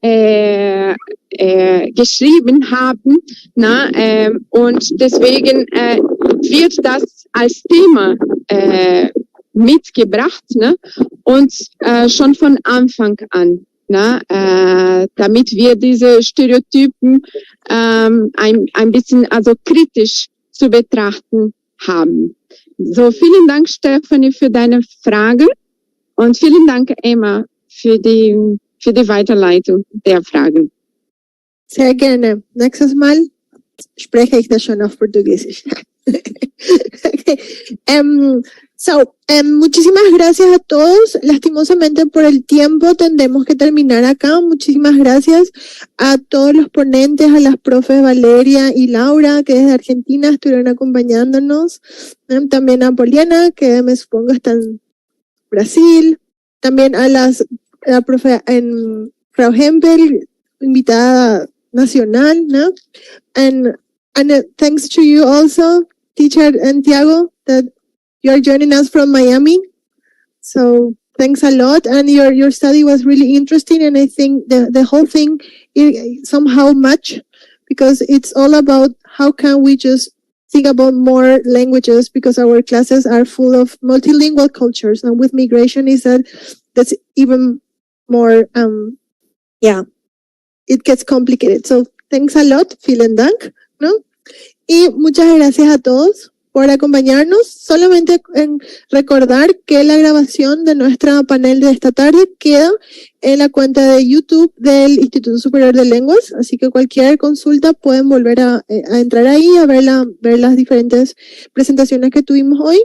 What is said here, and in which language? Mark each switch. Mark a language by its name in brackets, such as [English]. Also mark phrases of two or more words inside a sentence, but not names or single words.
[German] geschrieben haben, ne, und deswegen wird das als Thema mitgebracht, ne, und schon von Anfang an, ne, damit wir diese Stereotypen ein bisschen also kritisch zu betrachten haben. So, vielen Dank, Stephanie, für deine Frage und vielen Dank, Emma, für die Weiterleitung der Fragen. Sehr gerne. Nächstes Mal spreche ich das schon auf Portugiesisch. Okay. [Spanish] Muchísimas gracias a todos. Lastimosamente por el tiempo tendremos que terminar acá. Muchísimas gracias a todos los ponentes, a las profes Valeria y Laura, que desde Argentina estuvieron acompañándonos. También a Poliana, que me supongo está en Brasil. También a la profe Frau Hempel, invitada nacional, ¿no? [English] And thanks to you also, teacher Tiago, that you're joining us from Miami. So thanks a lot. And your study was really interesting. And I think the whole thing somehow match, because it's all about how can we just think about more languages, because our classes are full of multilingual cultures. And with migration that's even more, it gets complicated. So thanks a lot, [German] vielen Dank, [Spanish] ¿no? Y muchas gracias a todos por acompañarnos. Solamente en recordar que la grabación de nuestra panel de esta tarde queda en la cuenta de YouTube del Instituto Superior de Lenguas, así que cualquier consulta pueden volver a entrar ahí, a ver las diferentes presentaciones que tuvimos hoy.